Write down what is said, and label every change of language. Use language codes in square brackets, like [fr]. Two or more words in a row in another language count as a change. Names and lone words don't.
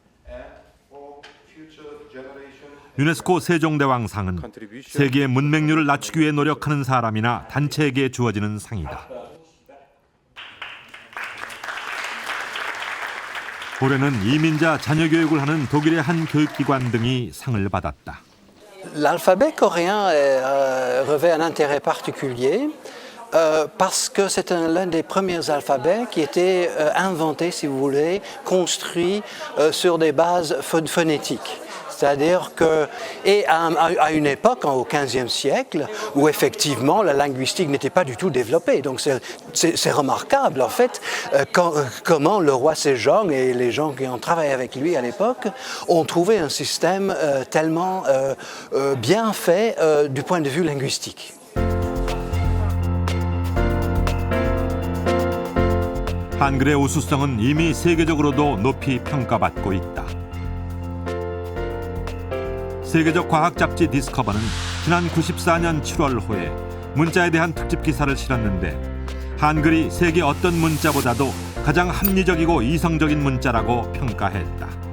[ko] 유네스코 세종대왕상은 세계의 문맹률을 낮추기 위해 노력하는 사람이나 단체에게 주어지는 상이다. 올해는 이민자 자녀 교육을 하는 독일의 한 교육기관 등이 상을 받았다. [fr] L'alphabet coréen revêt un intérêt particulier parce que c'est l'un des premiers alphabets qui était inventé, si vous voulez, construit sur des bases phonétiques. C'est-à-dire que, et à une époque, au XVe siècle, où effectivement la linguistique n'était pas du tout développée. Donc c'est remarquable en fait comment le roi Sejong et les gens qui ont travaillé avec lui à l'époque ont trouvé un système tellement bien fait du point de vue linguistique. [ko] 한글의 우수성은 이미 세계적으로도 높이 평가받고 있다. 세계적 과학 잡지 디스커버는 지난 94년 7월호에 문자에 대한 특집 기사를 실었는데 한글이 세계 어떤 문자보다도 가장 합리적이고 이성적인 문자라고 평가했다.